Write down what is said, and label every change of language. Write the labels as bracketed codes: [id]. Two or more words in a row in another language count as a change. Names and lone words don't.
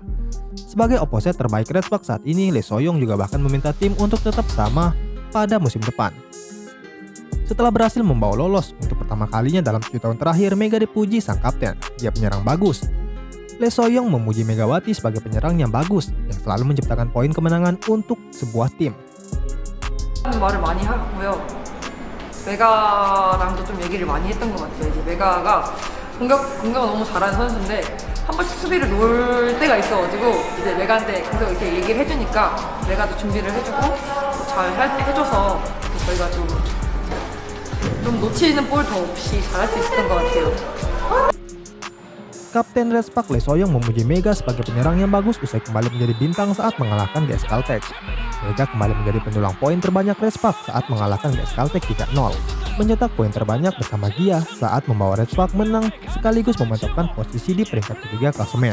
[id] Sebagai opposite terbaik Red Spark saat ini, Lee So-young juga bahkan meminta tim untuk tetap sama pada musim depan. Setelah berhasil membawa lolos untuk pertama kalinya dalam 7 tahun terakhir, Mega dipuji sang kapten. Dia penyerang bagus. Lee So-young memuji Megawati sebagai penyerang yang bagus yang selalu menciptakan poin kemenangan untuk sebuah tim. [ko] 말을 많이 하고요. 메가랑도 좀 얘기를 많이 했던 것 같아요. 이제 메가가 공격을 너무 잘하는 선수인데 한 번씩 수비를 놓을 때가 있어가지고 이제 메가한테 계속 이렇게 얘기를 해주니까 메가도 준비를 해주고 잘 해줘서 저희가 좀 놓치는 볼 더 없이 잘할 수 있었던 것 같아요. [id] Kapten Red Spark Lee So-young memuji Mega sebagai penyerang yang bagus usai kembali menjadi bintang saat mengalahkan GS Caltech. Mega kembali menjadi pendulang poin terbanyak Red Spark saat mengalahkan GS Caltech 3-0. Mencetak poin terbanyak bersama Gia saat membawa Red Spark menang sekaligus memantapkan posisi di peringkat ketiga klasemen.